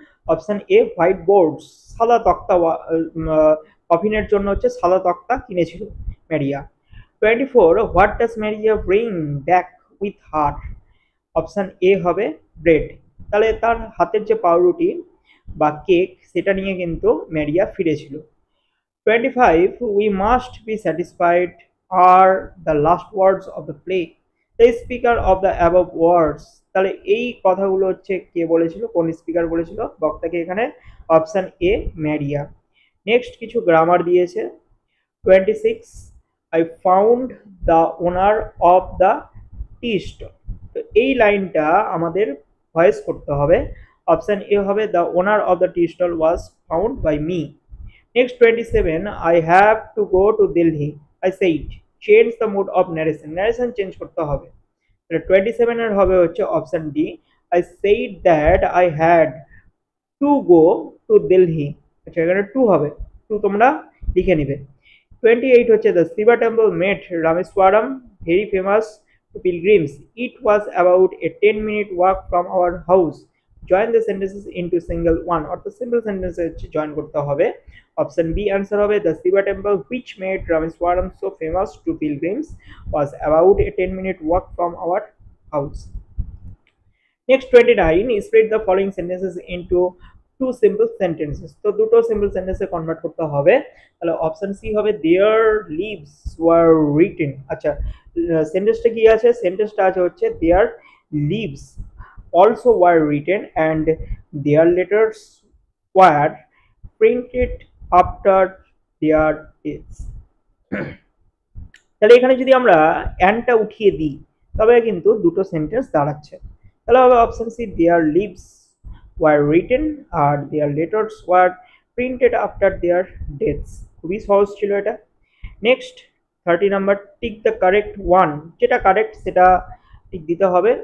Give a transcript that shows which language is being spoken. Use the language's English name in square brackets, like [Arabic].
[Bangla] Option a [English] white boards, [Bangla] সাদা তক্তা, কফিনের জন্য হচ্ছে সাদা তক্তা কিনেছিল ম্যারিয়া। [English] 24 what does Maria bring back with her. [Bangla] Option A হবে ব্রেড, তাহলে তার হাতের যে পাউরুটি বা কেক সেটা নিয়ে কিন্তু ম্যারিয়া ফিরেছিল। [English] 25 we must be satisfied are the last words of the play, the speaker of the above words। [Bangla] তাহলে এই কথাগুলো হচ্ছে কে বলেছিল, কোন স্পিকার বলেছিল বক্তাকে? এখানে অপশন এ ম্যারিয়া। নেক্সট কিছু গ্রামার দিয়েছে। [English] 26 I found the owner of the tea stall। [Bangla] তো এই লাইনটা আমাদের ভয়েস করতে হবে। [English] Option A হবে the owner of the tea stall was found by me. Next 27 I have to go to Delhi I said change the mode of narration, narration [Bangla] change করতে হবে। তাহলে 27 এর হবে হচ্ছে option D [English] I said that I had to go to Delhi। [Bangla] আচ্ছা এখানে two হবে, two তোমরা লিখে নিবে। [English] 28 হচ্ছে the Shiva temple made Rameswaram very famous to pilgrims, it was about a 10-minute walk from our house, join the sentences into single one, [Bangla] অর্থাৎ simple সেন্টেন্সে join করতে হবে। অপশন বি অ্যান্সার হবে [English] the Shiva temple which made Rameswaram so famous to pilgrims was about a 10-minute walk from our house। Next 29 spread the following sentences into two simple sentences। [Bangla] তো দুটো simple সেন্টেন্সে convert করতে হবে। তাহলে option C হবে [English] their leaves were written। [Bangla] আচ্ছা সেন্টেন্সটা কি আছে? সেন্টেন্সটা আছে হচ্ছে [English] their leaves also were written and their letters were printed after their deaths। [Bangla] তাহলে এখানে যদি আমরা অ্যান্ডটা উঠিয়ে দিই তবে কিন্তু দুটো সেন্টেন্স দাঁড়াচ্ছে। তাহলে হবে option C [English] Their lives were written আর their letters were printed after their deaths. [Bangla] খুবই সহজ ছিল এটা। Next 30 number [English] tick the correct one, [Bangla] যেটা কারেক্ট সেটা টিক দিতে হবে।